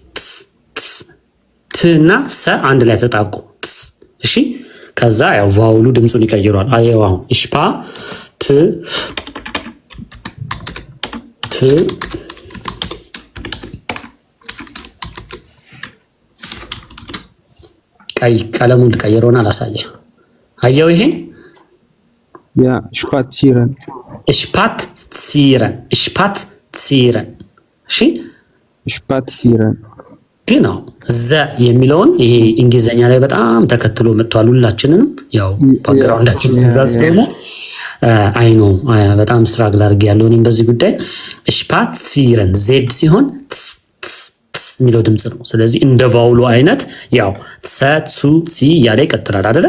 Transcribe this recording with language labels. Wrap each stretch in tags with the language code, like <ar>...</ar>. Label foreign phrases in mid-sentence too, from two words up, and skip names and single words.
<am>ት እና ሰ አንድ ላይ ተጣብቆ እሺ። ከዛ ያው ቫውሉ ድምጹን ይቀይሯል። አየው አሁን ስፓ ት ቀይ ቀለሙን ልቀይረውና አላሳየህ። አየው ይሄን</am> <de>ያ spazieren spazieren እሺ spazieren</de> <am>ግን ነው ዘ የሚለውን ይሄ እንግሊዘኛ ላይ በጣም ተከትሎ መጥቷል። ሁላችንንም ያው ባክግራውንዳችን እዛ ስለሆነ አይኖ በጣም ስትራግል አድርጌ ያለው እኔም በዚህ ጉዳይ ስፓትሲረን ዜድ ሲሆን የሚለው ድምጽ ነው። ስለዚህ እንደ ቫውሉ አይነት ያው ሰ ሱ ሲ ያለ ይቀጥላል አይደለ?</am>